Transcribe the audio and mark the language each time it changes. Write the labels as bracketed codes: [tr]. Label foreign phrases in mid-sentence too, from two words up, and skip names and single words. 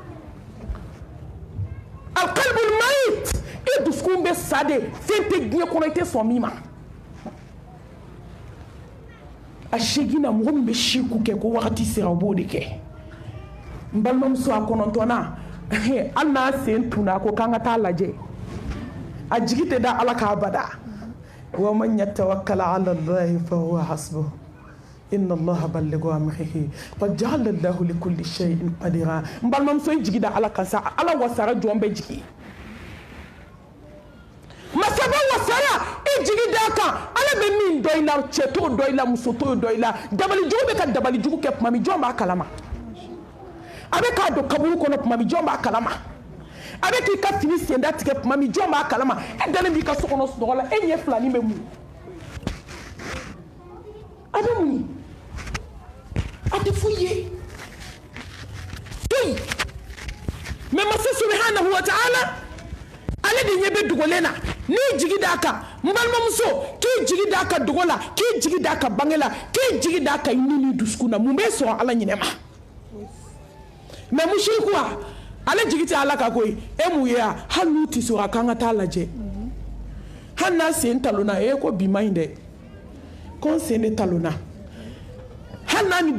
[ar] القلب الميت [bm] e dusukun bɛ sa de fɛn tɛ diɲɛ kɔnɔ i tɛ sɔn min ma a segina mɔgɔ min bɛ siku kɛ ko wagati sera o b'o de kɛ n balimamuso a kɔnɔntɔnna hali n'a sen tunna ko k'an ka taa lajɛ a jigi tɛ da ala k'a bada [ar] ومن يتوكل على الله فهو حسبه إن الله بالغ أمره قد جعل الله لكل شيء قدرا [bm] n balimamuso jigi da ala kan sa ala wasara jɔn bɛ jigi masaba wasara i jigi da kan ala bɛ min dɔ i la cɛ t'o dɔ i la muso t'o dɔ i la dabalijugu bɛ ka dabalijugu kɛ tuma min jɔn b'a kalama a bɛ k'a don kaburu kɔnɔ tuma min jɔn b'a kalama a bɛ k'i ka fini senda tigɛ tuma min jɔn b'a kalama e dalen b'i ka so kɔnɔ sunɔgɔ la e ɲɛ filanin bɛ mun a bɛ mun a tɛ foyi ye foyi mais masa [ar] سبحانه وتعالى [bm] ale de ɲɛ bɛ dogolen na n'i jigi d'a kan n balimamuso k'i jigi d'a kan dogo la k'i jigi d'a kan bange la k'i jigi d'a kan i ni dusukun na mun bɛ sɔrɔ ala ɲinɛ ma mais mushriku ale jigi tɛ ala kan koyi e mun ye a hali n'u tɛ sɔrɔ a k'an ka taa lajɛ hali n'a sen talonna e ko bi man ɲi dɛ ko n sen de talonna hali n'a ni